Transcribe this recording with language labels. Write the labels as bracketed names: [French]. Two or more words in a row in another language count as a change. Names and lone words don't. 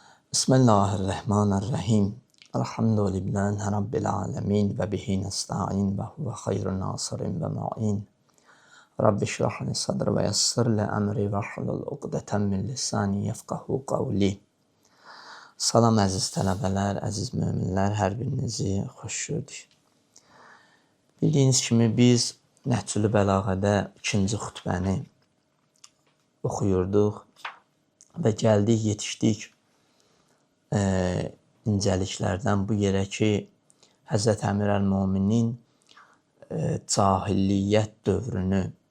[Arabic] بسم الله الرحمن الرحيم. الحمد لله رب العالمين وبه نستعين وهو خير ناصر ومعين. رب اشرح لي صدري ويسر لي أمري واحلل عقدة من لساني يفقهوا قولي. [Azerbaijani] Salam əziz tələbələr, əziz möminlər, hər birinizi xoş gördük. Bildiyiniz kimi biz Nəhcül Bəlağədə ikinci xutbəni oxuyurduq və gəldik, yetişdik incəliklərdən bu yerə ki, Həzrət Əmir əl-Möminin cahilliyyət dövrünü